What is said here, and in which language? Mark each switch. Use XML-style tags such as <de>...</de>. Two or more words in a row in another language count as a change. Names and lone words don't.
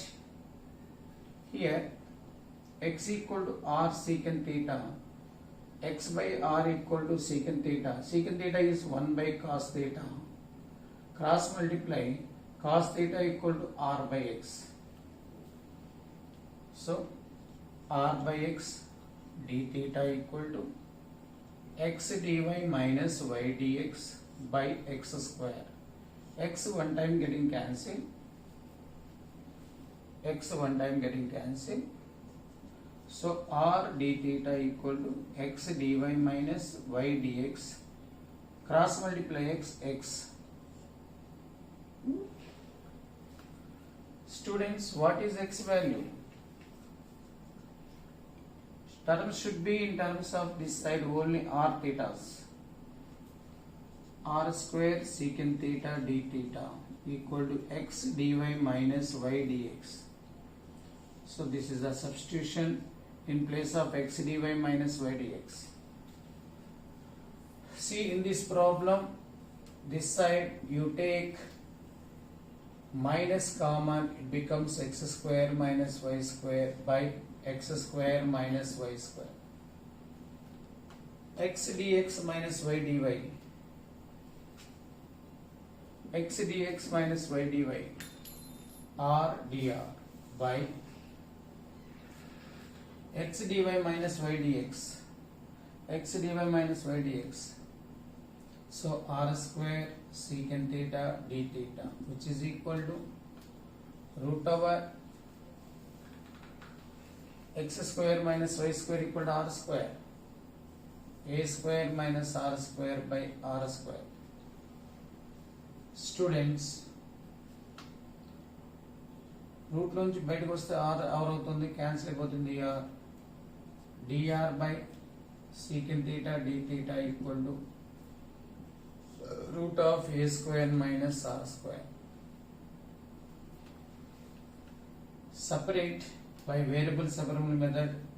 <en>Here x equal to r secant theta, x by r equal to secant theta. Secant theta is 1 by cos theta. Cross multiply cos theta equal to r by x. So r by x d theta equal to x dy minus y dx by x square. X one time getting cancelled. X one time getting cancelled. So r d theta equal to x dy minus y dx. Cross multiply x. Students, what is x value? Terms should be in terms of this side only r thetas. R square secant theta d theta equal to x dy minus y dx. So this is a substitution in place of x dy minus y dx. See, in this problem, this side you take minus common, it becomes x square minus y square by x square minus y square. X dx minus y dy. X dx minus y dy r dr by x dy minus y dx. X dy minus y dx. So r square secant theta d theta, which is equal to root over x square minus y square equal to r square. A square minus r square by r square. Students,</en> <te>రూట్ నుంచి బయటకు వస్తే r అవుతుంది, క్యాన్సిల్ అయిపోతుంది.</te> <en>dr by secant theta d theta equal to root of a square minus r square. Separate by variable separation method.</en>